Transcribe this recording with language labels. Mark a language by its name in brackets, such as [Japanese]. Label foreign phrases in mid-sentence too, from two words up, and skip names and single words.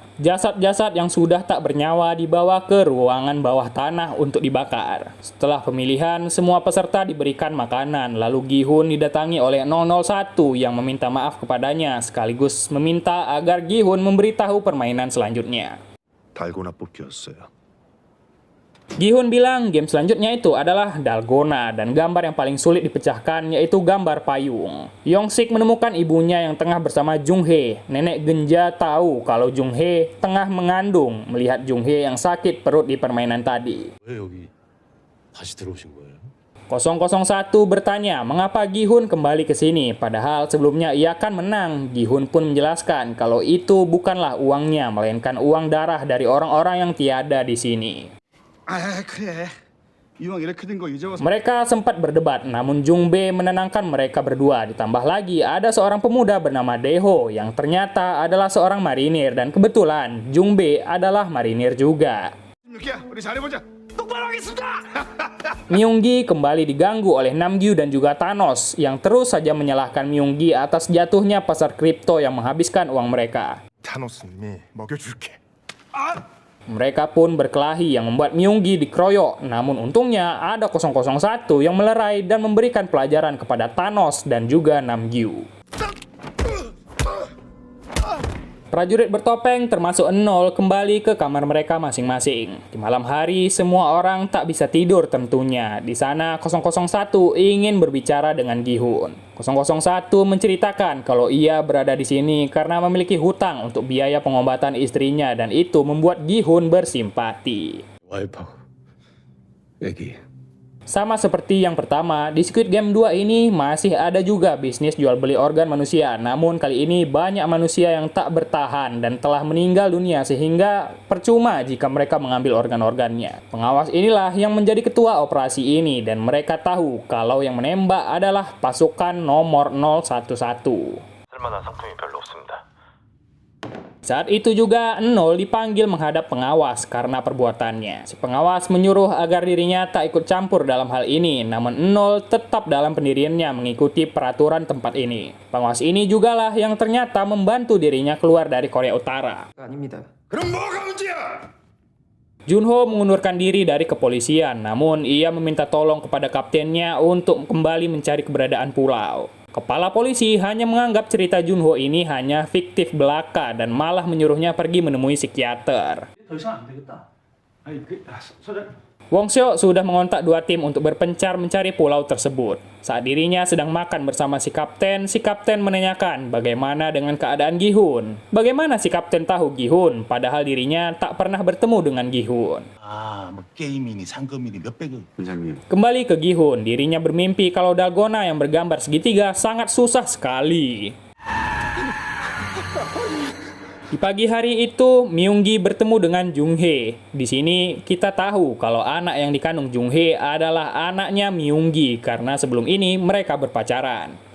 [Indonesian] Jasad-jasad yang sudah tak bernyawa dibawa ke ruangan bawah tanah untuk dibakar. Setelah pemilihan, semua peserta diberikan makanan, lalu Gi-hun didatangi oleh 001 yang meminta maaf kepadanya sekaligus meminta agar Gi-hun memberitahu permainan selanjutnya. [Korean] 달고나 뽑기였어요. [Indonesian] Gi-hun bilang game selanjutnya itu adalah dalgona dan gambar yang paling sulit dipecahkan yaitu gambar payung. Yong-sik menemukan ibunya yang tengah bersama Jung-hae. Nenek Genja tahu kalau Jung-hae tengah mengandung melihat Jung-hae yang sakit perut di permainan tadi. [Korean] 왜 여기 다시 들어오신 거예요? [Indonesian] 001 bertanya mengapa Gi-hun kembali ke sini padahal sebelumnya ia kan menang. Gi-hun pun menjelaskan kalau itu bukanlah uangnya melainkan uang darah dari orang-orang yang tiada di sini. [Korean] 아 그래. 이왕 이렇게 된 거 이제 와서 [Indonesian] Mereka sempat berdebat, namun Jung Bae menenangkan mereka berdua. Ditambah lagi, ada seorang pemuda bernama Daeho yang ternyata adalah seorang marinir. Dan kebetulan, Jung Bae adalah marinir juga. [Korean] 16야, 우리 잘해보자. 똑바로 하겠습니다. [Indonesian] Myung-gi kembali diganggu oleh Namgyu dan juga Thanos, yang terus saja menyalahkan Myung-gi atas jatuhnya pasar kripto yang menghabiskan uang mereka. [Korean] 타노스님이 먹여줄게. [Indonesian] Mereka pun berkelahi yang membuat Myung-gi dikeroyok. Namun untungnya ada 001 yang melerai dan memberikan pelajaran kepada Thanos dan juga Namgyu. Prajurit bertopeng termasuk Nol kembali ke kamar mereka masing-masing. Di malam hari semua orang tak bisa tidur tentunya. Di sana 001 ingin berbicara dengan Gi-hun. 001 menceritakan kalau ia berada di sini karena memiliki hutang untuk biaya pengobatan istrinya dan itu membuat Gi-hun bersimpati. [Korean] 와이프하고 애기. [Indonesian] Sama seperti yang pertama, di Squid Game 2 ini masih ada juga bisnis jual beli organ manusia. Namun kali ini banyak manusia yang tak bertahan dan telah meninggal dunia sehingga percuma jika mereka mengambil organ-organnya. Pengawas inilah yang menjadi ketua operasi ini dan mereka tahu kalau yang menembak adalah pasukan nomor 011. [Korean] 쓸만한 상품이 별로 없습니다. [Indonesian] Saat itu juga Nol dipanggil menghadap pengawas karena perbuatannya. Si pengawas menyuruh agar dirinya tak ikut campur dalam hal ini, namun Nol tetap dalam pendiriannya mengikuti peraturan tempat ini. Pengawas ini jugalah yang ternyata membantu dirinya keluar dari Korea Utara. [Korean] 그럼 뭐가 문제야? [Indonesian] Junho mengundurkan diri dari kepolisian, namun ia meminta tolong kepada kaptennya untuk kembali mencari keberadaan pulau. Kepala polisi hanya menganggap cerita Junho ini hanya fiktif belaka dan malah menyuruhnya pergi menemui psikiater. [Korean] 더 이상 안 되겠다. 아니 소장 [Indonesian] Wong Seo sudah mengontak dua tim untuk berpencar mencari pulau tersebut. Saat dirinya sedang makan bersama si kapten menanyakan bagaimana dengan keadaan Gi-hun. Bagaimana si kapten tahu Gi-hun, padahal dirinya tak pernah bertemu dengan Gi-hun. [Korean] 뭐 게임이니 상금이니 몇백억. 원장님. [Indonesian] Kembali ke Gi-hun, dirinya bermimpi kalau dalgona yang bergambar segitiga sangat susah sekali. Di pagi hari itu, Myung-gi bertemu dengan Jung-hae. Di sini kita tahu kalau anak yang dikandung Jung-hae adalah anaknya Myung-gi karena sebelum ini mereka berpacaran.